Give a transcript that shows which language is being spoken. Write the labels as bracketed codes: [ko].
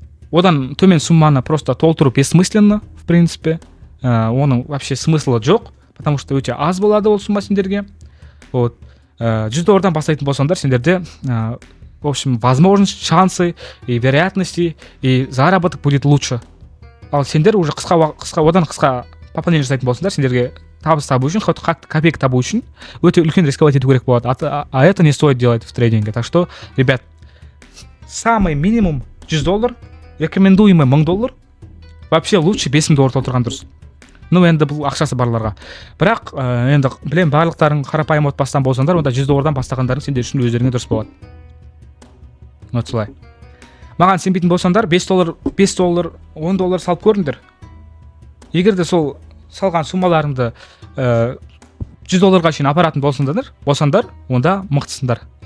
[kk] Одан төмен сумманы [ru] просто [kk] толтыру [ru] бессмысленно, в принципе. [kk] Оның [ru] вообще [kk] смыслы жоқ, [ru] потому что [kk] өте аз болады ол сумма сендерге. [ru] Вот. [kk] $100 бастайтын болсаңдар, сендерде, [ru] в общем, возможность, шансы и вероятности и заработок будет лучше. [kk] Ал сендер [ru] уже [kk] одан қысқа пополнение жасайтын болсаңдар, сендерге табыс табу үшін, [ru] хоть копейка [kk] табу үшін өте үлкен [ru] рисковать [kk] ету керек болады. [ru] А это не стоит делать в трейдинге. Так что, ребят, самый минимум $100, рекомендуемый $1000, вообще лучше $5000 [kk] толтырған дұрыс. [ru] Ну, [kk] енді бұл ақшасы барларға. Бірақ, енді білем, барлықтарың қарапайым отбасынан болсаңдар, онда $100 бастағандарың сендер үшін өздеріңе дұрыс болады. [ru] Вот [kk] солай. Маған сенбейтін болсаңдар, $5, $10 салып көріңдер. Егер де сол салған суммаларыңды $100 шейін апаратын болсаңдар, онда мықтысыңдар.